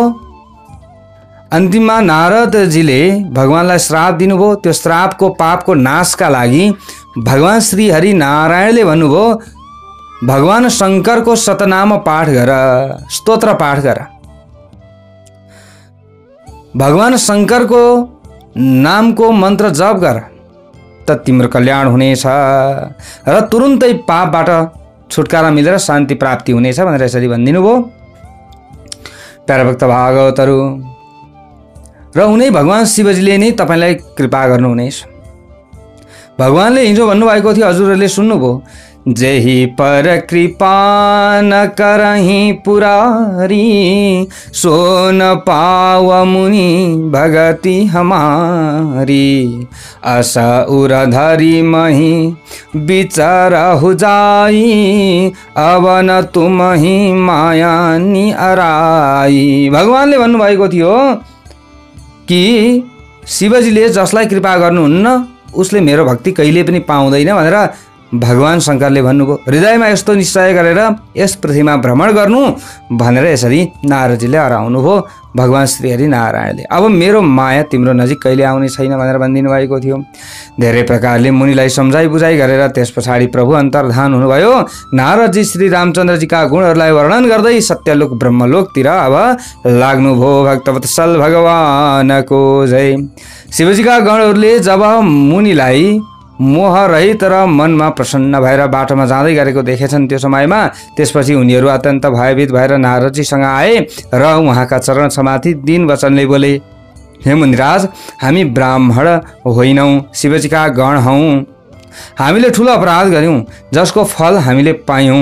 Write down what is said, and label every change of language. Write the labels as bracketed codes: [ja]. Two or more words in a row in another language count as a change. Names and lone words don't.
[ne] अन्तिममा नारदजीले भगवानलाई श्राप दिनुभयो। त्यो श्रापको पापको नाशका लागि भगवान श्री हरि नारायणले भन्नुभयो, भगवान शंकर को सतनाम पाठ गर, स्तोत्र पाठ गर। भगवान शंकर को नाम को मंत्र जप गर त तिम्रो कल्याण हुनेछ र तुरुन्तै पापबाट छुटकारा मिलेर शान्ति प्राप्ति हुनेछ भनेर यसरी भनिदिनु भयो प्यारा भक्त भागवतहरू। र उनै भगवान शिवजीले नै तपाईलाई कृपा गर्नुहुनेछ। भगवानले हिजो भन्नुभएको थियो, हजुरहरूले सुन्नुभयो, [awa] जेहि पर कृपा न करहि पुरारी, सो न पाव मुनि भगति हमारी। आशा उरधरी मही बिचरहु जाई, अब न तुमहि माया नि अराई। [ne] भगवानले भन्नुभएको थियो कि शिवजीले जसलाई कृपा गर्नुहुन्न उसले मेरो भक्ति कहिले पनि पाउँदैन भनेर भगवान शंकरले भन्नुभयो। हृदयमा यस्तो निश्चय गरेर यस पृथ्वीमा भ्रमण गर्नु भनेर यसरी नारदजीले हराउनुभयो भगवान श्री हरि नारायणले। अब मेरो माया तिम्रो नजिक कहिले आउने छैन भनेर भनिदिनु भएको थियो। धेरै प्रकारले मुनिलाई सम्झाइ बुझाइ गरेर त्यस पछाडि प्रभु अन्तर्धान हुनुभयो। नारदजी श्री रामचन्द्रजीका गुणहरूलाई वर्णन गर्दै सत्यलोक ब्रह्मलोकतिर अब लाग्नुभयो। भक्तवत्सल भगवानको जय। शिवजीका गणहरूले जब मुनिलाई मोह रहित र मनमा प्रसन्न भएर बाटोमा जाँदै गरेको देखेछन् त्यो समयमा, त्यसपछि उनीहरू अत्यन्त भयभीत भएर नारदजीसँग आए र उहाँका चरण समाथि दिन वचनले बोले, हे मुनिराज, हामी ब्राह्मण होइनौँ, शिवजीका गण हौँ। हामीले ठुलो अपराध गर्यौँ जसको फल हामीले पायौँ।